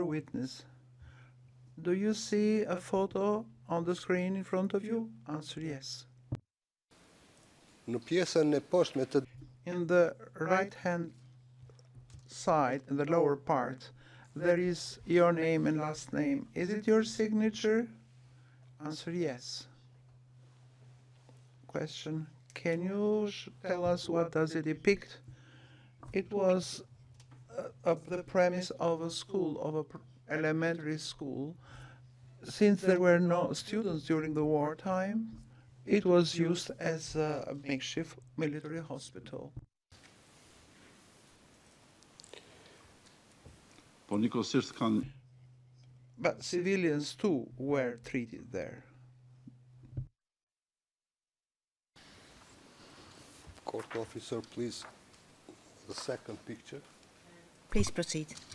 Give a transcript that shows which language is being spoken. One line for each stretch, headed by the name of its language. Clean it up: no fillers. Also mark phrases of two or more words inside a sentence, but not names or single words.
English: Witness, do you see a photo on the screen in front of you? Answer yes.
Albanian: Në pjesën e poshtme të
English: In the right-hand side, in the lower part, there is your name and last name. Is it your signature? Answer yes. Question. Can you tell us what does it depict? It was the premise of a school, of an elementary school. Since there were no students during the wartime, it was used as a makeshift military hospital.
Albanian: Po njëkohësisht kanë
English: But civilians too were treated there. court officer, please, the second picture Please proceed.